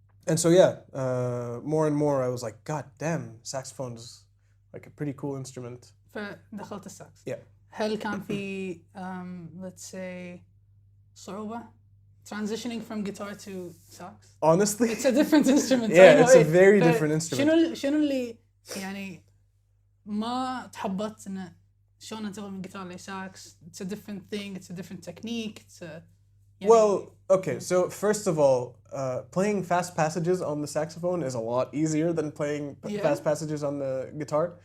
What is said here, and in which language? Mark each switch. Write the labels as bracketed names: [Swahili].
[English] And so yeah, more and more I was like, God damn, saxophone's like a pretty cool instrument. [Arabic] فدخلت الساكس. [English] Yeah. [Arabic] هل كان في [English] let's say [Arabic] صعوبة [English] transitioning from guitar to sax? Honestly, it's a different instrument. Yeah, it's a very different instrument. [Arabic] شنو اللي يعني ما تحبطت إنه شلون انتقل من جيتار لساكس؟ [English] It's a different thing. It's a different technique. It's a Well, okay, so first of all, playing fast passages on the saxophone is a lot easier than playing fast passages on the guitar.